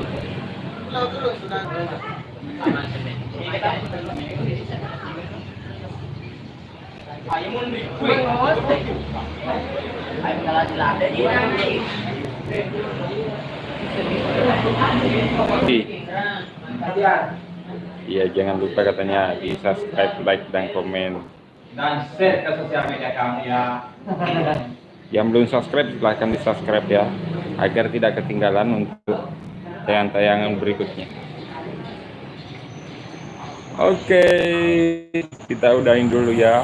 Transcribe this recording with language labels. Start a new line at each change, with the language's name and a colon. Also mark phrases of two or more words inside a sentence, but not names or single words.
Indonesian: Ay, pala sila. Iya, jangan lupa katanya di subscribe, like, dan komen. Dan share ke sosial media kami ya. Yang belum subscribe silahkan di subscribe ya, agar tidak ketinggalan untuk tayangan-tayangan berikutnya. Oke, kita udahin dulu ya.